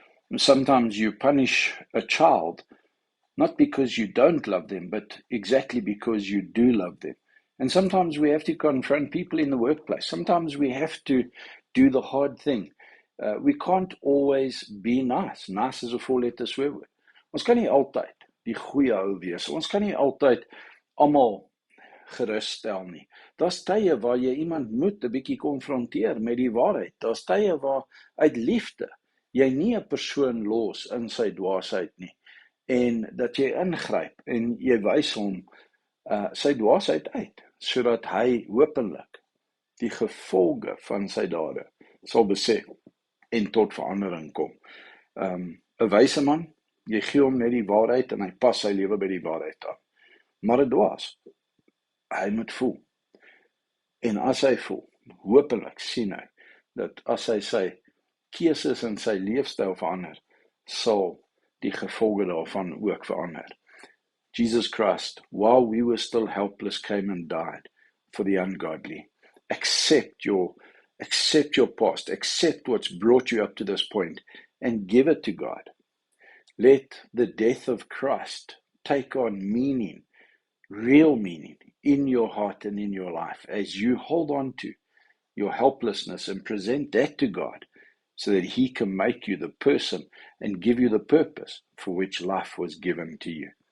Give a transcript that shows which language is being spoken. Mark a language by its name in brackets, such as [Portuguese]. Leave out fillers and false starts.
[English] And sometimes you punish a child not because you don't love them, but exactly because you do love them. And sometimes we have to confront people in the workplace. Sometimes we have to do the hard thing. We can't always be nice. Nice is 'n four-letter swearwoord. [Afrikaans] Ons kan nie altyd die goeie ou wees. Ons kan nie altyd almal geruststel nie. Daar's tye waar jy iemand moet 'n bietjie konfronteer met die waarheid. Daar's tye waar uit liefde jy nie 'n persoon los in sy dwaasheid nie. En dat jy ingryp en jy wys hom sy dwaasheid uit, sodat hy hopelik die gevolge van sy dade sal besef en tot verandering kom. 'n wyse man, jy gee hom net die waarheid en hy pas sy lewe by die waarheid aan. Maar 'n dwaas, hy moet voel. En as hy voel, hopelik sien hy dat as hy sy keuses en sy leefstyl verander, sal die gevolge daarvan ook verander. [English] Jesus Christ, while we were still helpless, came and died for the ungodly. Accept your past, accept what's brought you up to this point, and give it to God. Let the death of Christ take on meaning, real meaning, in your heart and in your life as you hold on to your helplessness and present that to God, so that he can make you the person and give you the purpose for which life was given to you.